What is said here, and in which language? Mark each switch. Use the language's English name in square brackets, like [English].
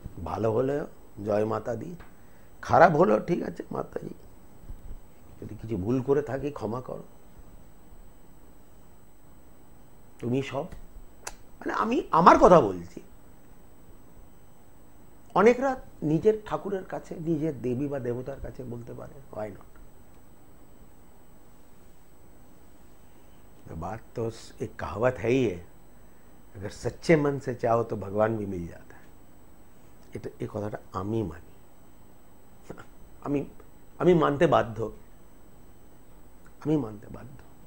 [Bangla] ভালো হলে জয় মাতা দি, খারাপ হলো ঠিক আছে মাতাজি, যদি কিছু ভুল করে থাকি ক্ষমা করো, তুমি সব। মানে আমি আমার কথা বলছি। অনেকরা নিজের ঠাকুরের কাছে, নিজের দেবী বা দেবতার কাছে বলতে পারে, [English] why not? [Hindi] बात तो एक कहावत है ही है, अगर सच्चे मन से चाहो तो भगवान भी मिल जाता है। [Bangla] এটা এই কথাটা আমি মানি, আমি মানতে বাধ্য, আমি মানতে বাধ্য।